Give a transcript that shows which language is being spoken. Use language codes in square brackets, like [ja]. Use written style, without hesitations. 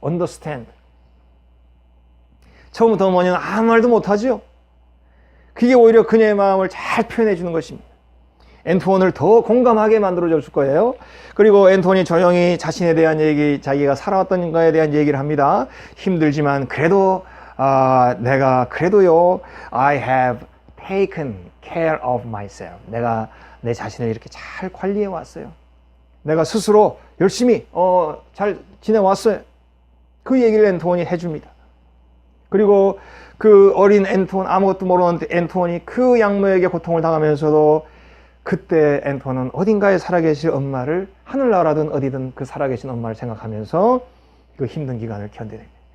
[en] understand. [ko] 처음부터 어머니는 아무 말도 못하죠. 그게 오히려 그녀의 마음을 잘 표현해 주는 것입니다. 앤투어를 더 공감하게 만들어줄 거예요. 그리고 앤톤이 조용히 자신에 대한 얘기, 자기가 살아왔던 거에 대한 얘기를 합니다. 힘들지만 그래도 내가 그래도요 [en] I have taken care of myself. [ko] 내가 내 자신을 이렇게 잘 관리해 왔어요. 내가 스스로 열심히 잘 지내왔어요. 그 얘기를 앤톤이 해줍니다. 그리고 그 어린 앤톤, 아무것도 모르는 앤톤이 그 양모에게 고통을 당하면서도 그때 앤톤은 어딘가에 살아계실 엄마를 하늘나라든 어디든 그 살아계신 엄마를 생각하면서 그 힘든 기간을 견뎌냅니다.